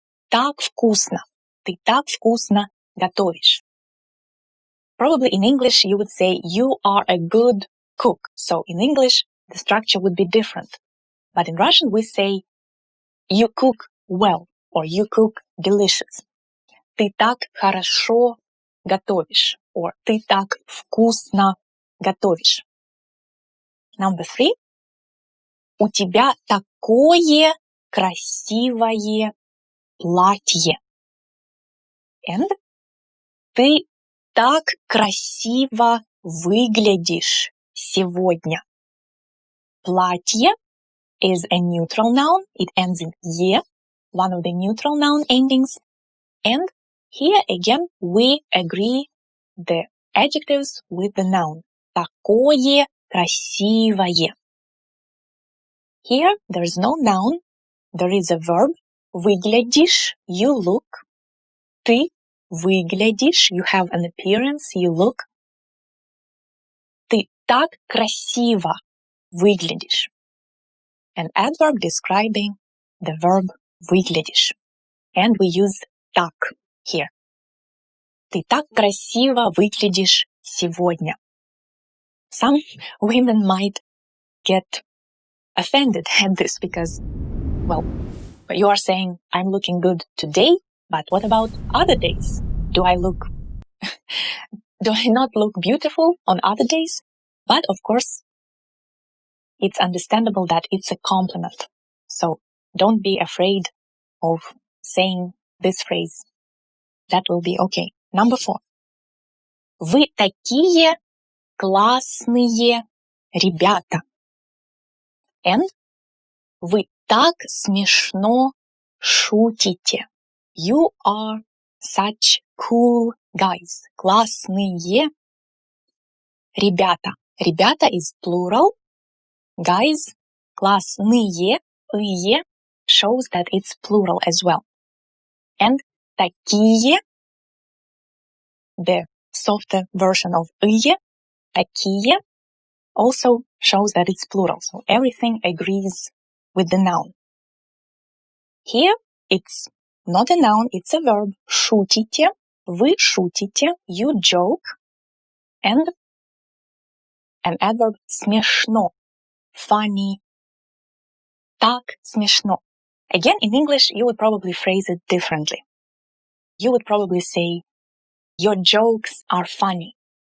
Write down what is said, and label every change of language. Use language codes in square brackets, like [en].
[ru] Так вкусно. Ты так вкусно готовишь. [en] Probably in English you would say you are a good cook. So in English the structure would be different. But in Russian we say you cook well or you cook delicious. [ru] Ты так хорошо готовишь [en] or [ru] ты так вкусно готовишь. [en] Number 3. [ru] У тебя такое красивое платье. [en] And [ru] ты так красиво выглядишь сегодня. [en] Платье is a neutral noun. It ends in «е», one of the neutral noun endings. And here again we agree the adjectives with the noun. [ru] Такое красивое. [en] Here there is no noun. There is a verb. Выглядишь, you look. [ru] Ты выглядишь, [en] you have an appearance, you look. [ru] Ты так красиво выглядишь. [en] An adverb describing the verb выглядишь. And we use так here. [ru] Ты так красиво выглядишь сегодня. [en] Some women might get offended at this because, well, you are saying I'm looking good today, but what about other days? Do I not look beautiful on other days? But of course, it's understandable that it's a compliment. So don't be afraid of saying this phrase. That will be okay. Number 4. [ru] Вы такие классные ребята. [en] And [ru] вы так смешно шутите. [en] You are such cool guys. [ru] Классные ребята. [en] Ребята is plural. Guys, классные, ые shows that it's plural as well. And такие, the softer version of ые, такие, also shows that it's plural. So everything agrees with the noun. Here it's not a noun, it's a verb. [ru] Шутите, вы шутите, [en] you joke. And an adverb смешно, funny, [ru] так смешно. [en] Again, in English, you would probably phrase it differently. You would probably say, your jokes are funny.